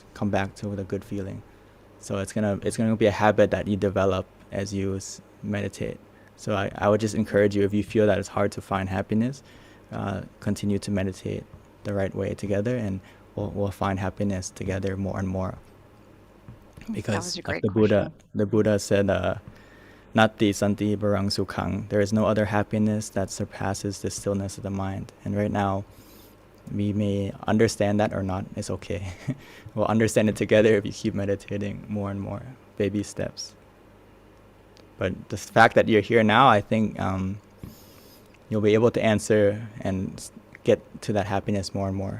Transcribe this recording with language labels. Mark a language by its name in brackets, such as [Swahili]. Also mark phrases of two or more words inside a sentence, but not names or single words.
[English] Come back to the good feeling. So it's gonna be a habit that you develop as you meditate. So I would just encourage you, if you feel that it's hard to find happiness, continue to meditate the right way together, and we'll find happiness together more and more. Because like the Buddha said, [Pali] Nati santi barang sukhang. [English] There is no other happiness that surpasses the stillness of the mind. And right now, we may understand that or not. It's okay. We'll understand it together if you keep meditating more and more, baby steps. But the fact that you're here now, I think you'll be able to answer and get to that happiness more and more.